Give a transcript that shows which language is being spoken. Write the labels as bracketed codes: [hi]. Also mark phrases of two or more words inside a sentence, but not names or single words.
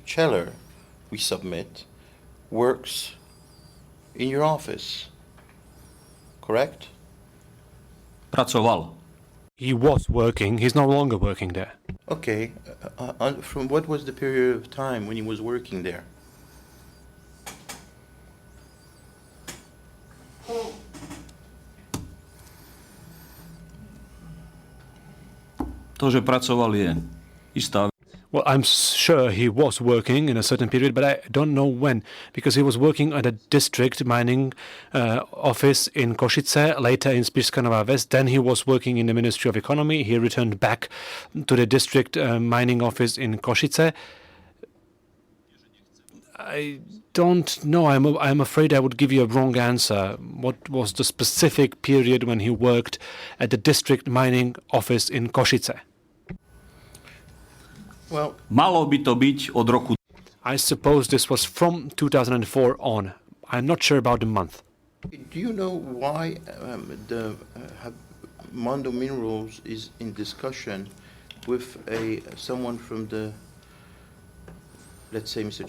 [en] Cheller, we submit, works in your office, correct? [sk] Pracoval. [en] He was working. He's no longer working there. Okay. From what was the period of time when he was working there? [sk] To, že pracoval, je istá. [en] Well, I'm sure he was working in a certain period, but I don't know when, because he was working at a district mining office in Košice, later in Spišská Nová Ves. Then he was working in the Ministry of Economy. He returned back to the district mining office in Košice. I don't know. I'm afraid I would give you a wrong answer. What was the specific period when he worked at the district mining office in Košice? Well, [sk] Malo by to byť od roku. [en] I suppose this was from 2004 on. I'm not sure about the month. do you know why the Mondo Minerals is in discussion with someone from the, let's say Mr.